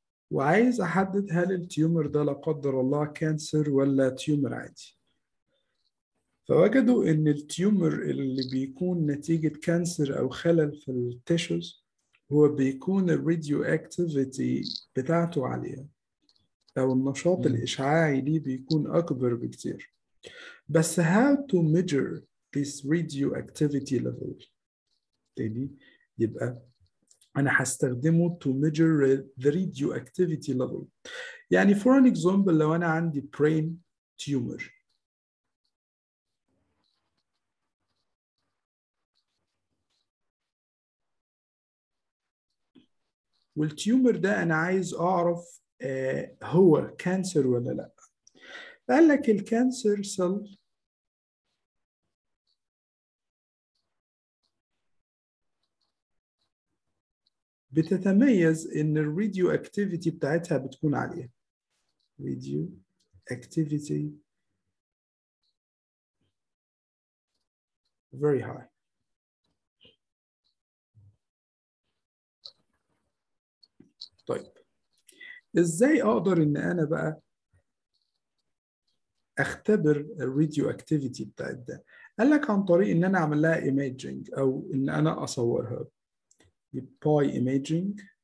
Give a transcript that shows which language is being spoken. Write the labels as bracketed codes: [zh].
[ar] وعايز أحدد هل التيومر ده لا قدر الله كانسر ولا تيومر عادي، فوجدوا إن التيومر اللي بيكون نتيجة كانسر أو خلل في التيشوز هو بيكون الراديو اكتيفيتي بتاعته عالية أو النشاط الإشعاعي ليه بيكون أكبر بكتير. بس [en] how to measure this radioactivity level؟ [ar] تاني يبقى أنا هستخدمه [en] to measure the radioactivity level. [ar] يعني [en] for an example [ar] لو أنا عندي brain tumor والتيومر ده أنا عايز أعرف هو كانسر ولا لأ. قال لك الكانسر سيل بتتميز إن الراديو اكتيفيتي بتاعتها بتكون عالية. [en] Radio activity very high. [ar] طيب ازاي اقدر ان انا بقى اختبر الراديو اكتيفيتي بتاعت ده؟ قال لك عن طريق ان انا اعمل لها ايميجنج او ان انا اصورها باي ايميجنج،